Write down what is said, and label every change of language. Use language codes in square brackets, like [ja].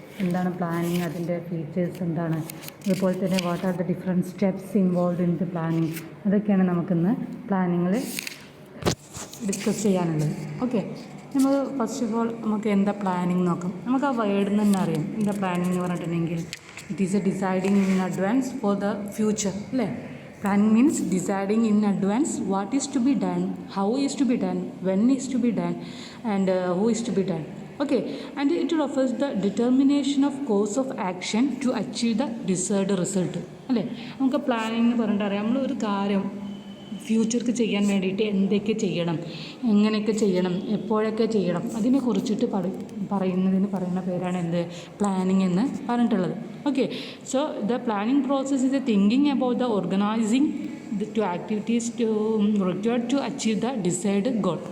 [ml] എന്താണ് പ്ലാനിങ്, അതിൻ്റെ ഫീച്ചേഴ്സ് എന്താണ്, അതുപോലെ തന്നെ [en] what are the different steps involve in the planning, [ml] അതൊക്കെയാണ് നമുക്കിന്ന് പ്ലാനിങ്ങിൽ ഡിസ്കസ് ചെയ്യാനുള്ളത്. ഓക്കെ, നമ്മൾ [en] first of all [ml] നമുക്ക് എന്താ പ്ലാനിങ് നോക്കാം. നമുക്ക് ആ വേർഡിൽ നിന്ന് തന്നെ അറിയാം എന്താ പ്ലാനിങ് എന്ന് പറഞ്ഞിട്ടുണ്ടെങ്കിൽ [en] it is a deciding in advance for the future, [ml] അല്ലേ? [en] Planning means deciding in advance what is to be done, how is to be done, when is to be done, and who is to be done. Okay, and it refers the determination of course of action to achieve the desired result. [ml] അല്ലേ, നമുക്ക് planning എന്ന് പറഞ്ഞിട്ട് അറിയാം. നമ്മളൊരു കാര്യം ഫ്യൂച്ചർക്ക് ചെയ്യാൻ വേണ്ടിയിട്ട് എന്തൊക്കെ ചെയ്യണം, എങ്ങനെയൊക്കെ ചെയ്യണം, എപ്പോഴൊക്കെ ചെയ്യണം, അതിനെ കുറിച്ചിട്ട് പറയുന്ന പേരാണ് എന്ത്, പ്ലാനിങ് എന്ന് പറഞ്ഞിട്ടുള്ളത്. [en] Okay, so the planning process is a thinking about the organising to activities to required to achieve the decide goal.